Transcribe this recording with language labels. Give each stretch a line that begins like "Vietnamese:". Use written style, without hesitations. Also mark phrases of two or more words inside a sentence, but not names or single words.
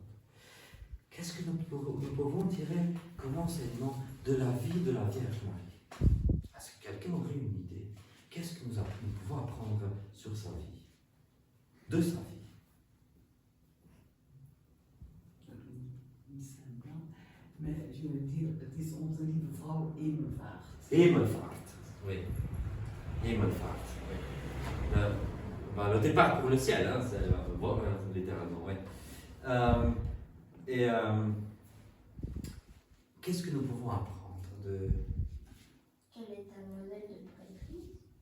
French: Qu'est-ce que nous pouvons tirer comme enseignement de la vie de la Vierge Marie? Est-ce que quelqu'un aurait une idée? Qu'est-ce que nous pouvons apprendre sur sa vie? De sa vie? Mais je veux dire,
Dutch: het is onze lieve vrouw Hemelvaart. Hemelvaart,
French: oui. Hemelvaart, oui. Le départ pour le ciel, hein, c'est littéralement, oui. Qu'est-ce que nous pouvons apprendre de... Elle est un modèle de prêtrise.